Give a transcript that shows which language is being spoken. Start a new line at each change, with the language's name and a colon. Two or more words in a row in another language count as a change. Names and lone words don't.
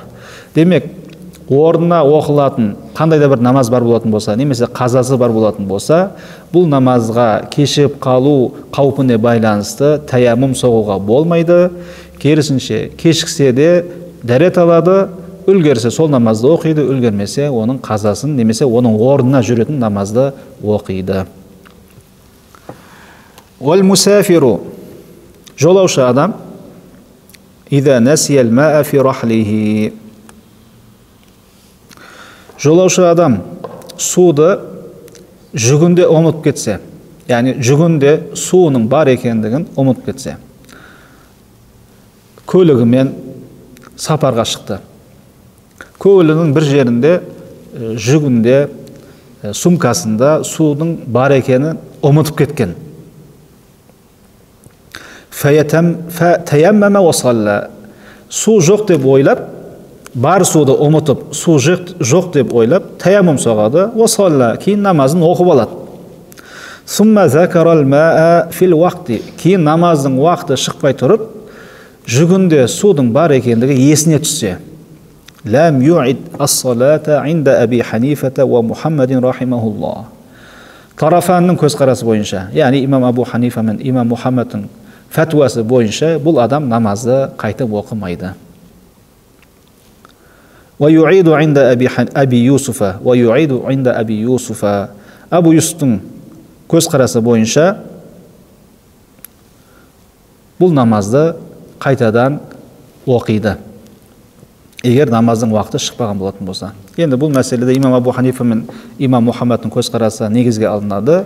Kazakh: Демек, орнына оқылатын қандай да бір намаз бар болатын болса, немесе қазасы бар болатын болса, бұл намазға кешігіп қалу қаупіне байланысты таяммум соғуға болмайды. Керісінше, кешіксе де дәрет алады, үлгерсе сол намазды оқиды, үлгермесе оның қазасын, немесе оның орнына жүретін намазды оқиды.
Arabic: والمسافر,
Kazakh: жолаушы адам,
Arabic: إذا نسي الماء في رحله,
Kazakh: жолаушы адам суды жүгінде ұмытып кетсе, яғни жүгінде суының бар екендігін ұмытып кетсе, көлігімен сапарға шықты. Көлігінің бір жерінде жүгінде, сумкасында судың бар екенін ұмытып кеткен.
Arabic: تيمم وصلى,
Kazakh: су жоқ деп ойлап бар суды ұмытып, су жоқ деп ойлап, таяммум соғады, осалла, кейін намазын оқып алады.
Arabic: ثم ذكر الماء في الوقت,
Kazakh: кейін намаздың уақыты шықпай тұрып, жүгінде судың бар екендігі есіне түссе.
Arabic: لم يعد الصلاة عند أبي حنيفة ومحمد رحمه الله.
Kazakh: Тарафанның көзқарасы бойынша, яғни имам Абу Ханифа мен имам Мухаммадтың фәтуасы бойынша, бұл адам намазды қайтып оқымайды.
Arabic: ويعيد عند أبي يوسف، ويعيد عند أبي يوسف.
Kazakh: Абу Юсуфтың көзқарасы бойынша бұл намазды қайтадан оқиды, егер намаздың уақыты шықпаған болатын болса. Енді бұл мәселеде имам Абу Ханифа мен имам Мухаммадтың көзқарасы негізге алынады.